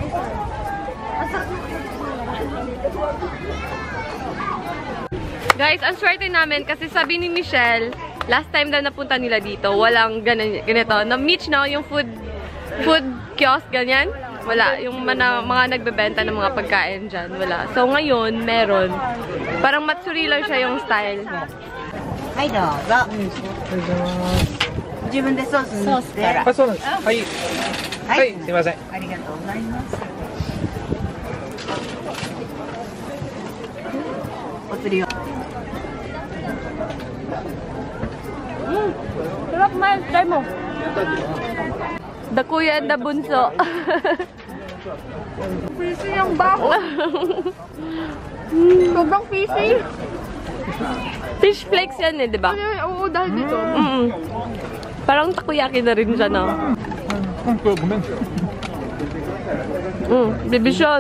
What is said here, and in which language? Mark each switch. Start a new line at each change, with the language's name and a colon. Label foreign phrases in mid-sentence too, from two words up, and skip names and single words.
Filipino: Guys, ang swerte namin kasi sabi ni Michelle,
English: last time
Filipino: daw napunta nila dito, walang ganito. Na-Mitch na yung
English: food kiosk,
Filipino: ganyan. Wala. Yung mga nagbebenta ng mga pagkain dyan. Wala. So, ngayon, meron. Parang matsuri lang siya yung style.
Japanese: はいどうぞ。自分でソース塗って。あ、そうなんです。はい。はい、すいません。ありがとうございます。お釣りを。
Filipino: Sarap, Miles. Try mo.
English: The kuya and the bunso.
Filipino: Fishy yung bako. Sobrang fishy.
English: Fish flakes
Filipino: yan eh, di ba? Oo, dahil dito. Parang takoyaki na rin siya, no? Bibisyon.